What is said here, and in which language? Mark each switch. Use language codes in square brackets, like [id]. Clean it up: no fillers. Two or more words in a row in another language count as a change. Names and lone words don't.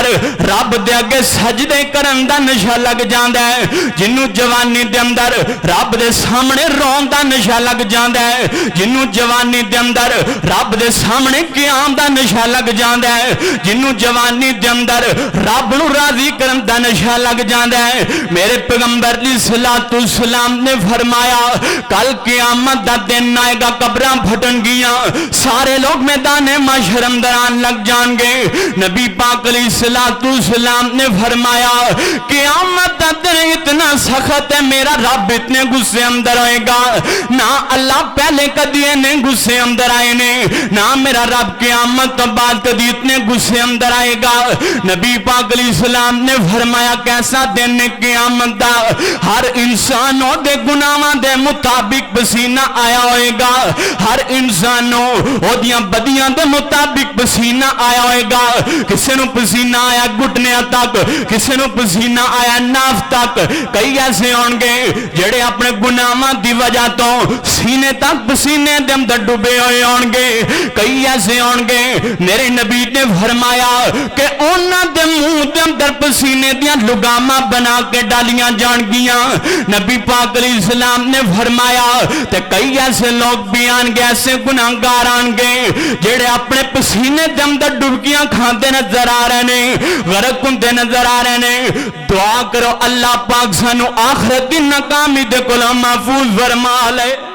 [pa] رب دے اگے سجدے کرن دا نشہ لگ جاندا ہے جنوں جوانی دے اندر رب دے سامنے رون دا نشہ لگ جاندا ہے جنوں جوانی دے اندر رب دے سامنے قیام دا نشہ لگ جاندا ہے جنوں جوانی دے اندر رب نو راضی کرن دا نشہ لگ جاندا ہے میرے پیغمبر علیہ الصلوۃ والسلام نے فرمایا کل قیامت دا دن آئے گا قبراں پھٹن گیاں سارے لوگ میدان محشر اندر آن لگ جان گے نبی پاک علیہ الصلوۃ والسلام نے فرمایا قیامت دا دن اتنا سخت ہے میرا رب اتنے غصے اندر آئے گا نہ اللہ پہلے کدی نے غصے اندر آئے نے نہ میرا رب قیامت تو بعد کدی اتنے غصے اندر آئے گا نبی پاک علیہ السلام نے فرمایا کیسا دن قیامت دا ہر انسانوں دے گناہاں دے مطابق پسینہ آیا ہوئے گا ہر انسانوں او دیاں بدیاں دے مطابق پسینہ آیا ہوئے گا کسے نو پسینہ آیا گھٹنیاں تک کسے نو پسینہ آیا ناف تک کئی ایسے ہون گے جڑے اپنے گناہاں دی وجہ تو سینے تک پسینے دے اندر ڈوبے ہوئے ہون گے کئی ایسے ہون گے میرے نبی نے فرمایا کہ انہاں دے منہ دے اندر پسینے دیاں لگاماں بنا کے ڈالیاں جان گیاں نبی پاک علیہ السلام نے فرمایا تے کئی ایسے لوگ بھی آن گے ایسے گناہگار آن گے جڑے اپنے پسینے دے اندر ڈبکیاں کھاندے نظر آ رہے نے غرق ہوندے نظر آ رہے نے دعا کرو اللہ پاک سانو آخرت دی ناکامی دے کولوں محفوظ فرما لے